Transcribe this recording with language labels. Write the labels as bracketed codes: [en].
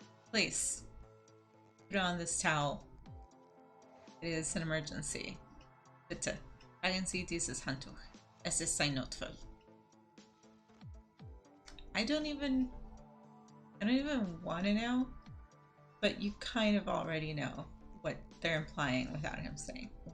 [en] Please, put on this towel. It is an emergency. [de] Bitte, tragen Sie dieses Handtuch. Es ist ein Notfall. [en] I don't even want to know, but you kind of already know what they're implying without them saying.